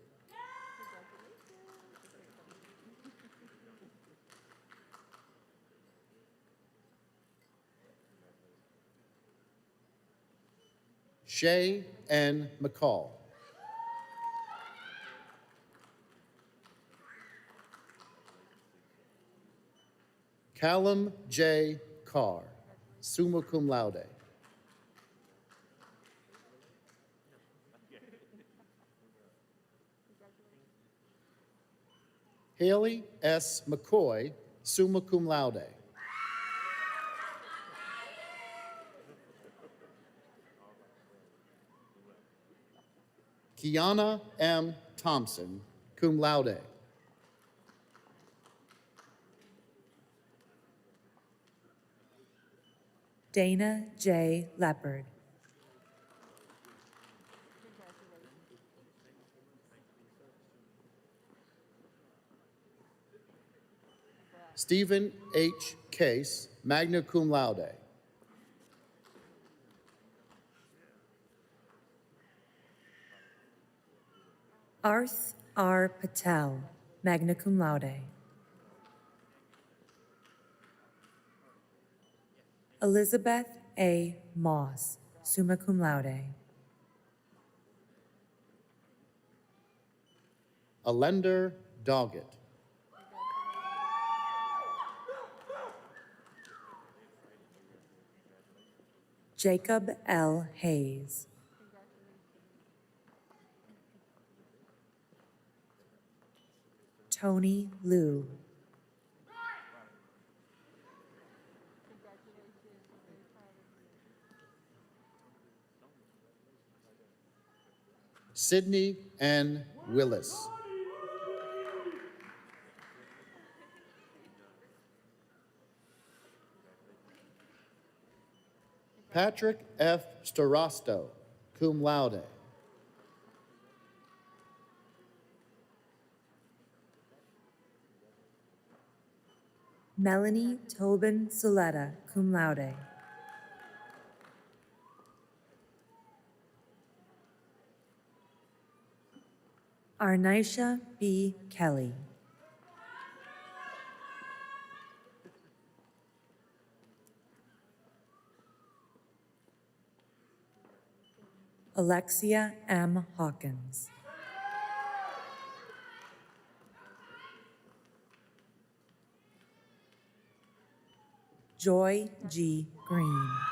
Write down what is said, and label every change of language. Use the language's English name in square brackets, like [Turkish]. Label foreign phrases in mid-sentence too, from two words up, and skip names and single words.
[English] Shay N. McCall. Callum J. Carr, [Latin] summa cum laude. Haley S. McCoy, summa cum laude. Kiana M. Thompson, cum laude. [English] Dana J. Leopard. Stephen H. Case, [Latin] magna cum laude. [English] Arth R. [Latin] Patel, magna cum laude. Elizabeth A. Moss, summa cum laude. [English] Alender Doggett. Jacob L. Hayes. Tony Liu. Sydney N. Willis. Patrick F. [Latin] Starasto, cum laude. Melanie Tobin Suleta, cum laude. [English] Arnisha B. Kelly. Alexia M. Hawkins. Joy G. Green.